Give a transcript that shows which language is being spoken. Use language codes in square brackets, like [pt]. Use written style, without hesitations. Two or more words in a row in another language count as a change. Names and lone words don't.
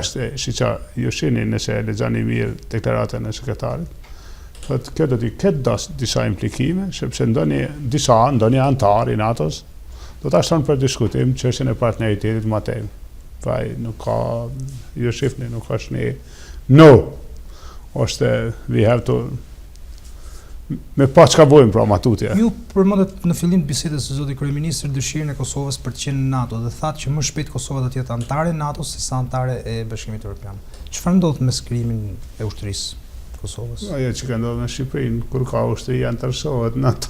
[sq] Është siç ju shihni nëse lexoni mirë deklaratën e sekretarit. Thotë kjo do të ketë disa implikime, sepse ndonjë antar i NATO-s Do ta shton për diskutim çështjen e partneritetit më tej. Vaj nuk ka ju shifni, nuk është një no. Ose [en] we have to [sq] me pa çka bojmë pra matutje. Ju përmendet në fillim të bisedës së zotit kryeministër dëshirën e Kosovës për të qenë në NATO dhe thatë që më shpejt Kosova do të jetë anëtare e NATO se sa anëtare e Bashkimit Evropian. Çfarë ndodh me skrimin e ushtrisë të Kosovës? Ajo që ka ndodhur në Shqipërinë kur ka ushtri anëtarësohet në NATO.